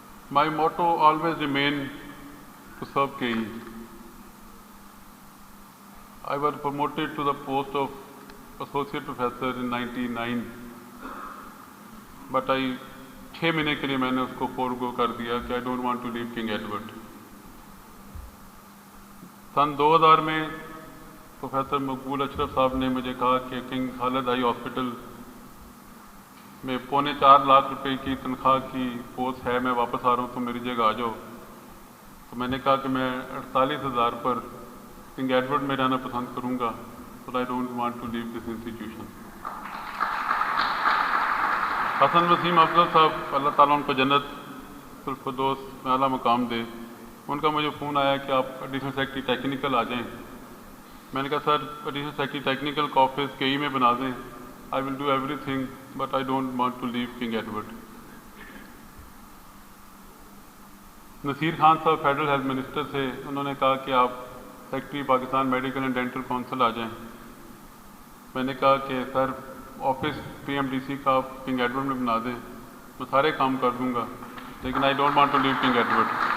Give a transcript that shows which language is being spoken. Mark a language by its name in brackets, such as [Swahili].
[English] My motto always remained to serve KE. I was promoted to the post of associate professor in 1999, but [Urdu] 6 مہینے کے لیے میں نے اس کو forego کر دیا کہ [English] I don't want to leave King Edward. [Urdu] سن 2000 میں پروفیسر مقبول اشرف صاحب نے مجھے کہا کہ کنگ خالد آئی ہاسپٹل میں 4.25 لاکھ روپے کی تنخواہ کی پوسٹ ہے، میں واپس آ رہا ہوں تو میری جگہ آ جاؤ. تو میں نے کہا کہ میں 48,000 پر کنگ ایڈورڈ میں رہنا پسند کروں گا. [English] But I don't want to leave this institution. [Urdu] حسن وسیم افضل صاحب، اللہ تعالیٰ ان کو جنت الفردوس میں اعلیٰ مقام دے، ان کا مجھے فون آیا کہ آپ ایڈیشنل سیکرٹری ٹیکنیکل آ جائیں. میں نے کہا سر ایڈیشنل سیکرٹری ٹیکنیکل کا آفس KE میں بنا دیں. [English] I will do everything, but I don't want to leave King Edward. [Urdu] Naseer Khan صاحب فیڈرل ہیلتھ منسٹر تھے، انہوں نے کہا کہ آپ secretary Pakistan medical and dental council آ جائیں. میں نے کہا کہ سر آفس PMDC کا آپ کنگ ایڈورڈ میں بنا دیں، میں سارے کام کر دوں گا، لیکن [English] I don't want to leave King Edward.